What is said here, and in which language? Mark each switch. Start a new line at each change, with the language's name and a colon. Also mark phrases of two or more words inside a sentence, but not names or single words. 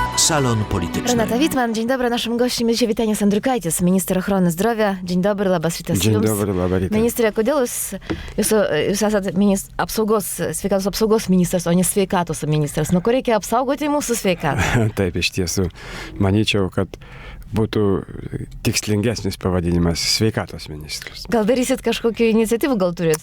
Polish: Salon Polityczny. Renata Wittman, dzień dobry. Naszym gościem jest dzisiaj Vytenis Andriukaitis, minister ochrony zdrowia. Dzień dobry,
Lithuanian: labas rytas.
Polish: Dzień dobry,
Lithuanian: labas rytas. Ministrė, kodėl jūs esate sveikatos apsaugos ministras, o ne sveikatos ministras? Nuo ko reikia apsaugoti mūsų sveikatą? Taip, iš tiesų, manyčiau, kad būtų tikslingesnis pavadinimas sveikatos ministras. Gal darysit kažkokių iniciatyvų, gal turėt?